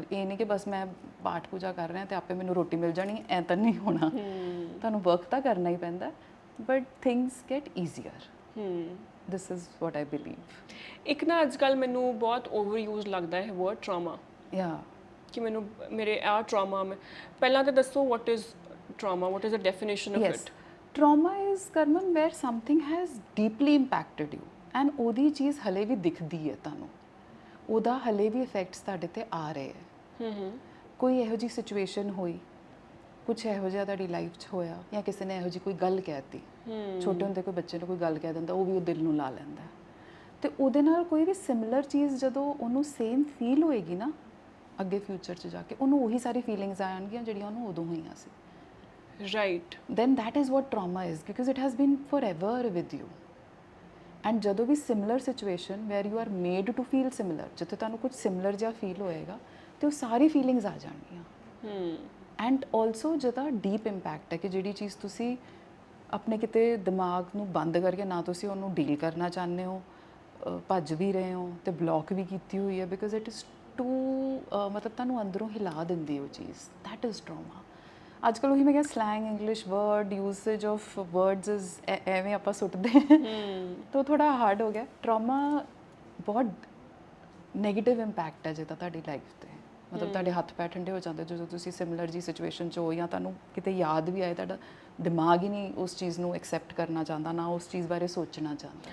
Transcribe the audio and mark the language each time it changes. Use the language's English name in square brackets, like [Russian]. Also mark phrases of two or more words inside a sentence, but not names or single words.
[Punjabi] ਇਹ ਨਹੀਂ ਕਿ ਬਸ ਮੈਂ ਪਾਠ ਪੂਜਾ ਕਰ ਰਿਹਾ ਤੇ ਆਪੇ ਮੈਨੂੰ ਰੋਟੀ ਮਿਲ ਜਾਣੀ, ਐ ਤਾਂ ਨਹੀਂ ਹੋਣਾ। ਤੁਹਾਨੂੰ ਵਰਕ ਤਾਂ ਕਰਨਾ ਹੀ ਪੈਂਦਾ, [English] but things get easier. This is what I believe. [Punjabi] ਇੱਕ ਨਾ ਅੱਜ ਕੱਲ੍ਹ ਮੈਨੂੰ ਬਹੁਤ [English] over use [Punjabi] ਲੱਗਦਾ ਹੈ [English] word trauma. ਯਾ, ਕਿ [Punjabi] ਮੈਨੂੰ ਮੇਰੇ ਆ ਟਰਾਮਾ, ਪਹਿਲਾਂ ਤਾਂ ਦੱਸੋ [English] what is trauma, what is the definition of it? Trauma is, Karman, where something has deeply impacted you and [Punjabi] ਉਹਦੀ ਚੀਜ਼ ਹਲੇ ਵੀ ਦਿਖਦੀ ਹੈ ਤੁਹਾਨੂੰ, ਉਹਦਾ ਹਲੇ ਵੀ ਇਫੈਕਟਸ ਤੁਹਾਡੇ ਤੇ ਆ ਰਹੇ ਹੈ। ਕੋਈ ਇਹੋ ਜਿਹੀ ਸਿਚੁਏਸ਼ਨ ਹੋਈ, ਕੁਝ ਇਹੋ ਜਿਹਾ ਤੁਹਾਡੀ ਲਾਈਫ 'ਚ ਹੋਇਆ, ਜਾਂ ਕਿਸੇ ਨੇ ਇਹੋ ਜਿਹੀ ਕੋਈ ਗੱਲ ਕਹਿ ਦਿੱਤੀ, ਛੋਟੇ ਹੁੰਦੇ ਕੋਈ ਬੱਚੇ ਨੂੰ ਕੋਈ ਗੱਲ ਕਹਿ ਦਿੰਦਾ, ਉਹ ਵੀ ਉਹ ਦਿਲ ਨੂੰ ਲਾ ਲੈਂਦਾ, ਤੇ ਉਹਦੇ ਨਾਲ ਕੋਈ ਵੀ ਸਿਮਿਲਰ ਚੀਜ਼ ਜਦੋਂ ਉਹਨੂੰ [English] same feel [Punjabi] ਹੋਏਗੀ ਨਾ ਅੱਗੇ ਫਿਊਚਰ 'ਚ ਜਾ ਕੇ, ਉਹਨੂੰ ਉਹੀ ਸਾਰੀ ਫੀਲਿੰਗਸ ਆਉਣਗੀਆਂ ਜਿਹੜੀਆਂ ਉਹਨੂੰ ਉਦੋਂ ਹੋਈਆਂ ਸੀ। [English] Right. Then that is what trauma is, because it has been forever with you. And [Punjabi] ਜਦੋਂ ਵੀ [English] similar situation where you are made to feel similar, [Punjabi] ਜਿੱਥੇ ਤੁਹਾਨੂੰ ਕੁਝ similar ਜਿਹਾ feel ਹੋਏਗਾ ਤੇ ਉਹ ਸਾਰੀ feelings ਆ ਜਾਣਗੀਆਂ। [English] And also [Punjabi] ਜਿਹਦਾ [English] deep impact [Punjabi] ਹੈ ਕਿ ਜਿਹੜੀ ਚੀਜ਼ ਤੁਸੀਂ ਆਪਣੇ ਕਿਤੇ ਦਿਮਾਗ ਨੂੰ ਬੰਦ ਕਰਕੇ ਨਾ ਤੁਸੀਂ ਉਹਨੂੰ ਡੀਲ ਕਰਨਾ ਚਾਹੁੰਦੇ ਹੋ, ਭੱਜ ਵੀ ਰਹੇ ਹੋ ਤੇ ਬਲੌਕ ਵੀ ਕੀਤੀ ਹੋਈ ਹੈ, [English] because it is too [Punjabi] ਮਤਲਬ ਤੁਹਾਨੂੰ ਅੰਦਰੋਂ ਹਿਲਾ ਦਿੰਦੀ ਉਹ ਚੀਜ਼। [English] that is trauma. [Punjabi] ਅੱਜ ਕੱਲ੍ਹ ਉਹੀ ਮੈਂ ਕਿਹਾ [English] slang English word usage of words is [Punjabi] ਐਵੇਂ ਆਪਾਂ ਸੁੱਟਦੇ ਤਾਂ ਥੋੜ੍ਹਾ ਹਾਰਡ ਹੋ ਗਿਆ। ਟਰਾਮਾ ਬਹੁਤ [English] negative impact [Punjabi] ਹੈ ਜਿਹਦਾ ਤੁਹਾਡੀ ਲਾਈਫ 'ਤੇ, ਮਤਲਬ ਤੁਹਾਡੇ ਹੱਥ ਪੈਰ ਠੰਡੇ ਹੋ ਜਾਂਦੇ ਜਦੋਂ ਤੁਸੀਂ ਸਿਮਿਲਰ ਜੀ ਸਿਚੁਏਸ਼ਨ 'ਚ ਹੋ, ਜਾਂ ਤੁਹਾਨੂੰ ਕਿਤੇ ਯਾਦ ਵੀ ਆਏ, ਤੁਹਾਡਾ ਦਿਮਾਗ ਹੀ ਨਹੀਂ ਉਸ ਚੀਜ਼ ਨੂੰ ਐਕਸੈਪਟ ਕਰਨਾ ਚਾਹੁੰਦਾ, ਨਾ ਉਸ ਚੀਜ਼ ਬਾਰੇ ਸੋਚਣਾ ਚਾਹੁੰਦਾ।